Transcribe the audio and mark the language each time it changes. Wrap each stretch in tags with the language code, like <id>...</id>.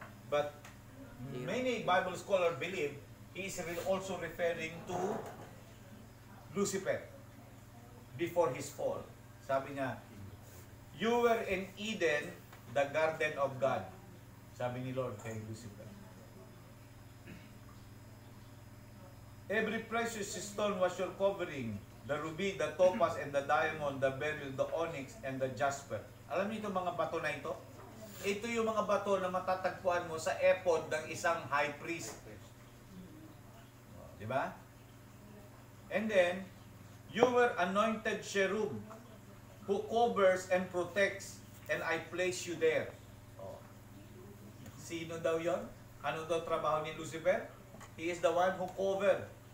<en>But many Bible scholars believe he is also referring to Lucifer before his fall.</en> <tl>Sabi niya,</tl> <en>you were in Eden, the garden of God.</en> <tl>Sabi ni Lord kay Lucifer.</tl> <en>Every precious stone was your covering. The ruby, the topaz, and the diamond, the beryl, the onyx, and the jasper.</en> <tl>Alam niyo itong mga bato na ito? Ito yung mga bato na matatagpuan mo sa ephod ng isang high priest. Di ba?</tl> <en>And then, you were anointed cherub who covers and protects, and I place you there.</en> <tl>Sino daw yon? Ano daw trabaho ni Lucifer?</tl> <en>He is the one who covered.</en>